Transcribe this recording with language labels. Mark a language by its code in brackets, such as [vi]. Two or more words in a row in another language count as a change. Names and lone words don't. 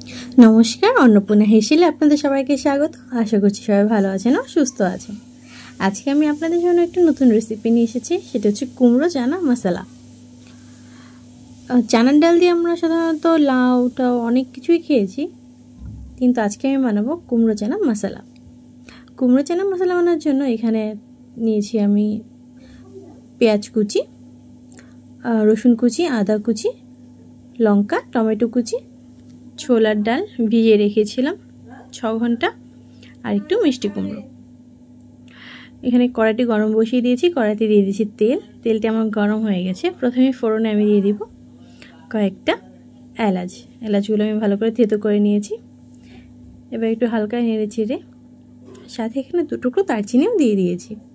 [bn] নমস্কার অন্নপূর্ণা হেঁশেলে আপনাদের সবাইকে স্বাগত। আশা করছি সবাই ভালো আছেন আর সুস্থ আছেন। আজকে আমি আপনাদের জন্য একটা নতুন রেসিপি নিয়ে এসেছি, সেটা হচ্ছে কুমড়ো চানা মসলা। চানার ডাল দিয়ে আমরা সাধারণত লাউ টাউ অনেক কিছুই খেয়েছি, কিন্তু আজকে আমি বানাব কুমড়ো চানা মসলা। কুমড়ো চানা মসলা বানানোর জন্য এখানে নিয়েছি আমি পেঁয়াজ কুচি, রসুন কুচি, আদা কুচি, লঙ্কা, টমেটো কুচি, ছোলার ডাল ভিজিয়ে রেখেছিলাম 6 ঘণ্টা আর একটু মিষ্টি কুমড়ো। এখানে কড়াইটি গরম বসিয়ে দিয়েছি, কড়াইতে দিয়ে দিয়েছি তেল। তেলটা আমার গরম হয়ে গেছে। প্রথমে ফোড়নে আমি দিয়ে দিব কয়েকটা এলাচ। এলাচগুলো আমি ভালো করে থেতো করে নিয়েছি। এবার একটু হালকা নেড়ে চেড়ে সাথে এখানে দুটো টুকরো দারচিনিও দিয়ে দিয়েছি।